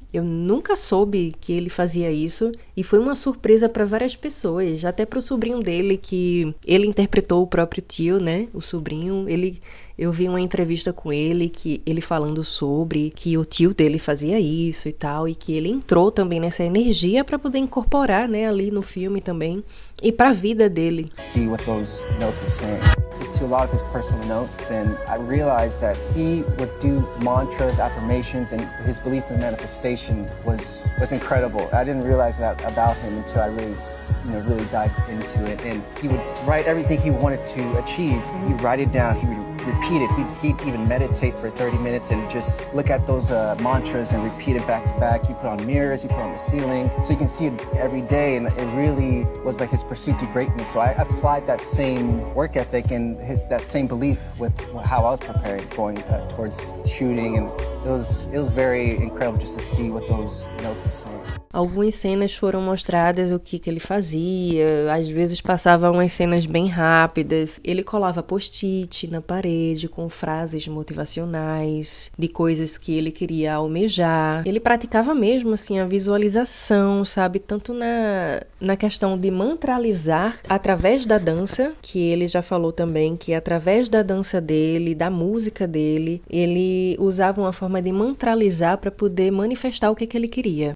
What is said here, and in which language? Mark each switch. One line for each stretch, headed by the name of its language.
Portuguese: Eu nunca soube que ele fazia isso. E foi uma surpresa para várias pessoas, até pro sobrinho dele, que ele interpretou o próprio tio, né? O sobrinho, eu vi uma entrevista com ele, que ele falando sobre que o tio dele fazia isso e tal, e que ele entrou também nessa energia para poder incorporar, né, ali no filme também, e para a vida dele.
English: See what those notes were saying. This to a lot of his personal notes, and I realized that he would do mantras, affirmations, and his belief in manifestation was incredible. I didn't realize that about him until I really dived into it. And he would write everything he wanted to achieve. He'd write it down. He would repeat it. He'd even meditate for 30 minutes and just look at those mantras and repeat it back to back. He put on mirrors. He put on the ceiling, so you can see it every day. And it really was like his pursuit to greatness. So I applied that same work ethic and that same belief with how I was preparing, going towards shooting, and it was very incredible just to see what those notes were saying.
Portuguese: Algumas cenas foram mostradas o que ele fazia, às vezes passava umas cenas bem rápidas. Ele colava post-it na parede com frases motivacionais, de coisas que ele queria almejar. Ele praticava mesmo, assim, a visualização, sabe? Tanto na questão de mantralizar através da dança, que ele já falou também que através da dança dele, da música dele, ele usava uma forma de mantralizar para poder manifestar o que ele queria.